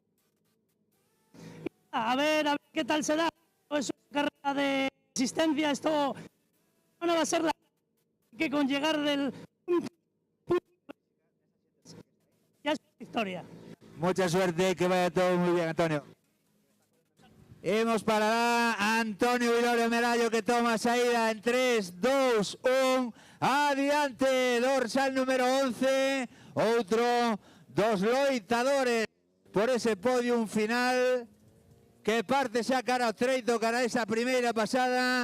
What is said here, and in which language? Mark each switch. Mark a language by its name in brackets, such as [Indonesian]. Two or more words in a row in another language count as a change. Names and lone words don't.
[Spanish] A ver qué tal será. Es una carrera de existencia, esto no va a ser la que con llegar del ya es victoria. Mucha suerte, que vaya todo muy bien, Antonio. [Galician] Imos para Antonio Vilorio Merallo, que toma saída en 3, 2, 1. Adiante, dorsal número 11. Outro dos loitadores por ese podium final que parte xa cara ao treito, cara a esa primeira pasada.